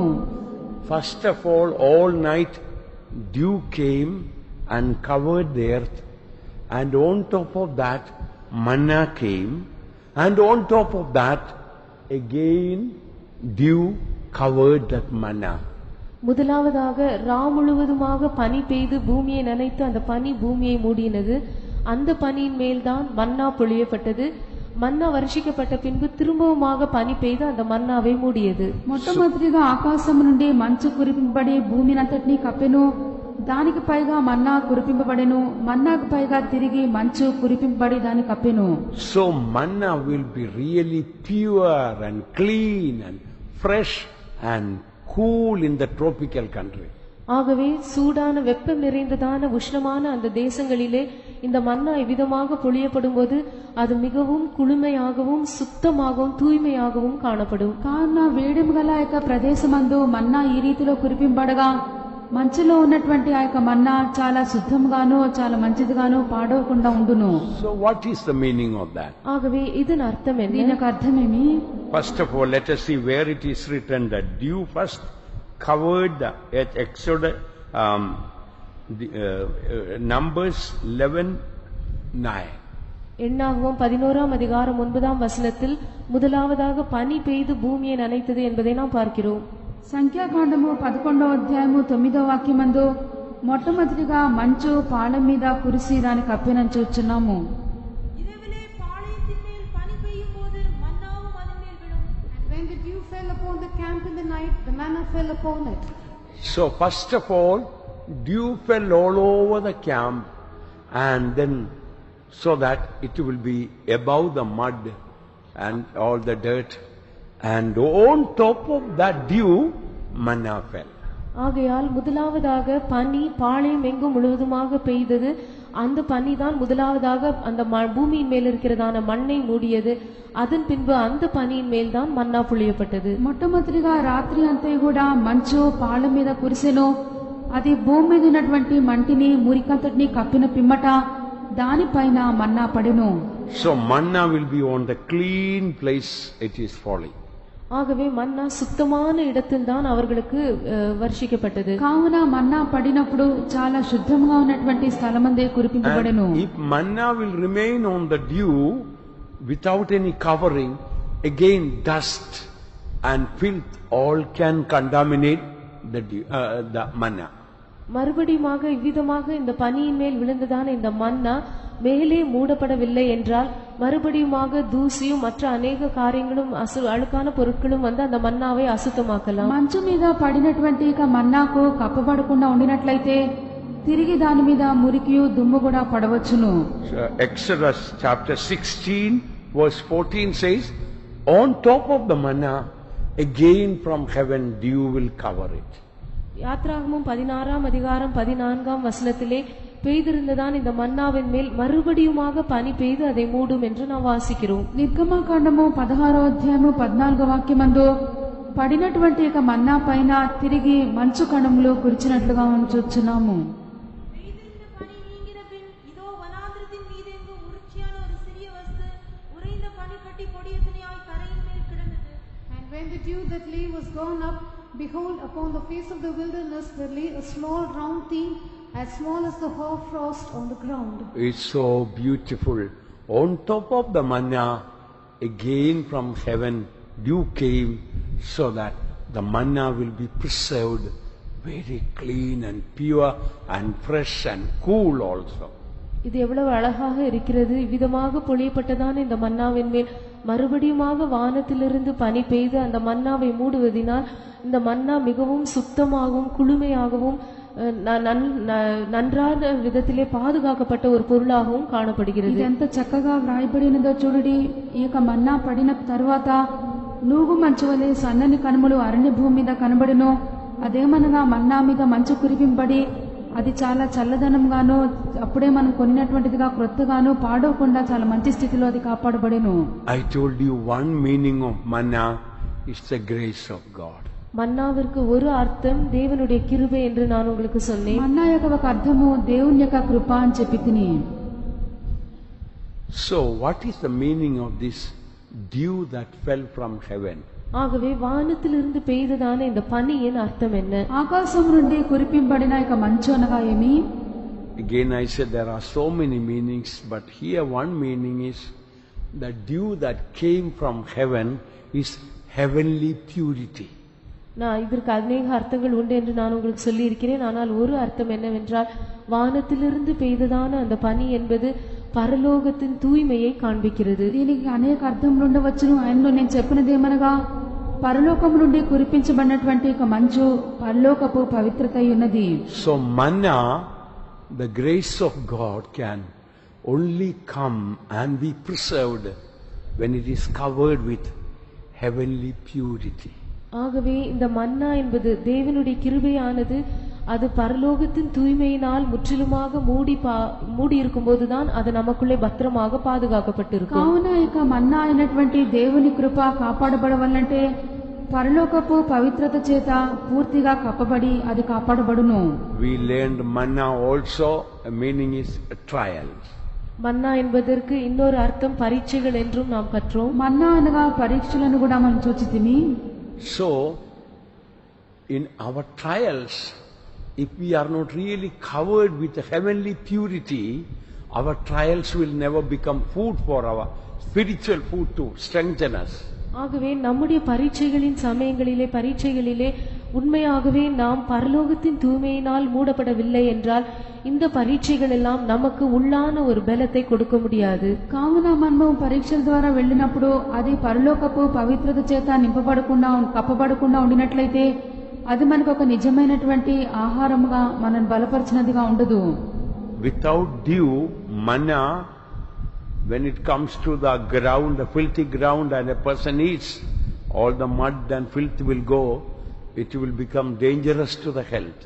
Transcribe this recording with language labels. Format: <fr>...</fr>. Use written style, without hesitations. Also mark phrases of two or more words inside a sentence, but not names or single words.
<en>First of all night dew came and covered the earth, and on top of that manna came, and on top of that again dew covered that manna.</en> <ta>முதலாவதாக ரா முழுவதுமாக பனி பெய்து பூமியை நனைத்து அந்த பனி பூமியை மூடினது. அந்த பனியின் மேல்தான் மன்னா பொழியப்பட்டது. மன்னா வருஷிக்கப்பட்ட பின்பு திரும்பவுமாக பனி பெய்து அந்த மன்னாவை மூடியது.</ta> <te>మొట్టమొదటిగా ఆకాశం నుండి మంచు కురిపింపబడి భూమినంతటినీ కప్పెను. దానికి పైగా మన్నా కురిపింపబడెను. మన్నాకు పైగా తిరిగి మంచు కురిపింపబడి దాన్ని కప్పెను.</te> <en>So manna will be really pure and clean and fresh and cool in the tropical country.</en> <ta>ஆகவே சூடான வெப்பம் நிறைந்ததான உஷ்ணமான அந்த தேசங்களிலே இந்த மன்னா இவ்விதமாக பொழியப்படும் போது அது மிகவும் குளுமையாகவும் சுத்தமாகவும் தூய்மையாகவும் காணப்படும்.</ta> <te>కావున వేడిమి గల ఆ యొక్క ప్రదేశమందు మన్నా ఈ రీతిలో కురిపింపడగా మంచులో ఉన్నటువంటి ఆ యొక్క మన్నా చాలా శుద్ధంగాను చాలా మంచిదిగాను పాడవకుండా ఉండును.</te> <en>So what is the meaning of that?</en> <ta>ஆகவே இதன் அர்த்தம் என்ன?</ta> <te>దీని యొక్క అర్థమేమి?</te> <en>First of all, let us see where it is written that dew first covered the Exodus, Numbers 11:9.</en> <ta>எண்ணாகமம் 11ஆம் அதிகாரம் 9ஆம் வசனத்தில் முதலாவதாக பனி பெய்து பூமியை நனைத்தது என்பதை நாம் பார்க்கிறோம்.</ta> <te>సంఖ్యాకాండము 11వ అధ్యాయము 9వ వాక్యమందు మొట్టమొదటిగా మంచు పాళెం మీద కురిసి దాన్ని కప్పినని చూస్తున్నాము.</te> <ta>இரவிலே பாளையத்தின் மேல் பனி பெய்யும் போது மன்னாவும் அதன் மேல் விழும்.</ta> <en>And when the dew fell upon the camp in the night, the manna fell upon it. So first of all, dew fell all over the camp, and then so that it will be above the mud and all the dirt, and on top of that dew manna fell.</en> <ta>ஆகையால் முதலாவதாக பனி பாளையம் எங்கும் முழுவதுமாக பெய்தது. அந்த பனி தான் முதலாவதாக அந்த பூமியின் மேல் இருக்கிறதான மண்ணை மூடியது. அதன் பின்பு அந்த பனியின் மேல் தான் மன்னா பொழியப்பட்டது.</ta> <te>మొట్టమొదటిగా రాత్రి అంతా కూడా మంచు పాళెం మీద కురిసెను. అది భూమి మీద ఉన్నటువంటి మంటిని మురికంతటిని కప్పిన పిమ్మట దానిపైన మన్నా పడెను.</te> <en>So manna will be on the clean place it is falling.</en> <ta>ஆகவே மன்னா சுத்தமான இடத்தில் தான் அவர்களுக்கு వర్షిக்கப்பட்டது.</ta> <te>కావున మన్నా పడినప్పుడు చాలా శుద్ధంగా ఉన్నటువంటి స్థలమందే కురిపింపబడెను.</te> <en>And if manna will remain on the dew without any covering, again dust and filth all can contaminate the manna.</en> <ta>மறுபடியுமாக இவ்விதமாக இந்த பனியின் மேல் விழுந்ததான இந்த மன்னா மேலே மூடப்படவில்லை என்றால் மறுபடியுமாக தூசியும் மற்ற அநேக காரியங்களும் அழுக்கான பொருட்களும் வந்து அந்த மன்னாவை அசுத்தமாக்கலாம்.</ta> <te>మంచు మీద పడినటువంటి మన్నాకు కప్పబడకుండా ఉండినట్లయితే తిరిగి దాని మీద మురికియు దుమ్ము కూడా పడవచ్చును.</te> <en>Exodus chapter 16 verse 14 says, on top of the manna again from heaven dew will cover it.</en> <ta>யாத்ராகமம் 16ஆம் அதிகாரம் 14ஆம் வசனத்திலே பெய்திருந்ததான் இந்த மன்னாவின் மேல் மறுபடியுமாக பனி பெய்து அதை மூடும் என்று நாம் வாசிக்கிறோம்.</ta> <te>నిర్గమకాండము 16వ అధ్యాయము 14వ వాక్యమందు పడినటువంటి మన్నా పైన తిరిగి మంచు కణములు కురిచినట్లుగా మనం చూస్తున్నాము.</te> <ta>பெய்திருந்த பனி நீங்கின பின் இதோ வனாந்திரத்தின் மீதெங்கும் உருட்சியான ஒரு சிறிய வஸ்து உறைந்த பனிக்கட்டி பொடியதனையாய் தரையின் மேல் கிடந்தது.</ta> <en>And when the dew that lay was gone up, behold, upon the face of the wilderness there lay a small round thing, as small as the hoarfrost on the ground. It's so beautiful. On top of the manna, again from heaven, dew came so that the manna will be preserved very clean and pure and fresh and cool also.</en> <ta>இது எவ்வளவு அழகாக இருக்கிறது. இவ்விதமாக பொழியப்பட்டதான இந்த மன்னாவின் மேல் மறுபடியுமாக வானத்திலிருந்து பனி பெய்து அந்த மன்னாவை மூடுவதினால் இந்த மன்னா மிகவும் சுத்தமாகவும் குளுமையாகவும் நன்றான விதத்திலே பாதுகாக்கப்பட்ட ஒரு பொருளாகவும் காணப்படுகிறது.</ta> <te>ఇది ఎంత చక్కగా వ్రాయబడినదో చూడండి. ఈ యొక్క మన్నా పడిన తరువాత నూగు మంచు వలె సన్నని కనుమలు అరణ్య భూమి మీద కనబడిను. అదేమనగా మన్నా మీద మంచు కురిపింపబడి అది చాలా చల్లదనంగాను అప్పుడే మనం కొనినటువంటిదిగా క్రొత్తగాను పాడవకుండా చాలా మంచి స్థితిలో అది కాపాడబడెను.</te> <en>I told you one meaning of manna is the grace of God.</en> <ta>மன்னாவிற்கு ஒரு அர்த்தம் தேவனுடைய கிருபை என்று நான் உங்களுக்கு சொன்னேன்.</ta> <te>మన్నా యొక్క ఒక అర్థము దేవుని యొక్క కృప అని చెప్పి తిని.</te> <en>So what is the meaning of this dew that fell from heaven?</en> <ta>ஆகவே வானத்திலிருந்து பெய்ததான இந்த பனியின் அர்த்தம் என்ன?</ta> <te>ఆకాశం నుండి కురిపింపబడిన యొక్క మంచు అనగా ఏమి?</te> <en>Again I said there are so many meanings, but here one meaning is the dew that came from heaven is heavenly purity.</en> <ta>நான் இதற்கு அநேக அர்த்தங்கள் உண்டு என்று நான் உங்களுக்கு சொல்லி இருக்கிறேன். ஆனால் ஒரு அர்த்தம் என்னவென்றால் வானத்திலிருந்து பெய்ததான அந்த பனி என்பது పరలోకத்தின் தூய்மையை காண்பிக்கிறது.</ta> <te>దీనికి అనేక అర్థములు ఉండవచ్చును. ఆయనలో నేను చెప్పినది ఏమనగా పరలోకము నుండి కురిపించబడినటువంటి ఒక మంచు పరలోకపు పవిత్రత ఉన్నది.</te> <en>So manna, the grace of God, can only come and be preserved when it is covered with heavenly purity.</en> <ta>ஆகவே இந்த மன்னா என்பது தேவனுடைய கிருபையானது அது பரலோகத்தின் தூய்மையினால் முற்றிலுமாக மூடி இருக்கும்போதுதான் அது நமக்குள்ளே பத்திரமாக பாதுகாக்கப்பட்டிருக்கும்.</ta> <te>కావున ఇక మన్నా అయినటువంటి దేవుని కృప కాపాడబడవాలంటే పరలోకపు పవిత్రత చేత పూర్తిగా కప్పబడి అది కాపాడబడును.</te> <en>We learned manna also, the meaning is trials.</en> <ta>மன்னா என்பதற்கு இன்னொரு அர்த்தம் பரீட்சைகள் என்றும் நாம் கற்றோம்.</ta> <te>మన్నా అనగా పరీక్షలను కూడా మనం చూచితిమి.</te> <en>So, in our trials, if we are not really covered with heavenly purity, our trials will never become food for our spiritual food to strengthen us.</en> <ta>ஆகவே நம்முடைய பரீட்சைகளிலே உண்மையாகவே நாம் பரலோகத்தின் தூய்மையினால் மூடப்படவில்லை என்றால் இந்த பரீட்சைகள் எல்லாம் நமக்கு உள்ளான ஒரு பலத்தை கொடுக்க முடியாது.</ta> <te>కావున మనము పరీక్షల ద్వారా వెళ్ళినప్పుడు అది పరలోకపు పవిత్రత చేత నింపబడకుండా కప్పబడకుండా ఉండినట్లయితే అది మనకు ఒక నిజమైనటువంటి ఆహారముగా మనల్ని బలపరిచినదిగా ఉండదు.</te> <en>Without dew, manna, when it comes to the ground, the filthy ground, and a person eats, all the mud and filth will go, it will become dangerous to the health.</en>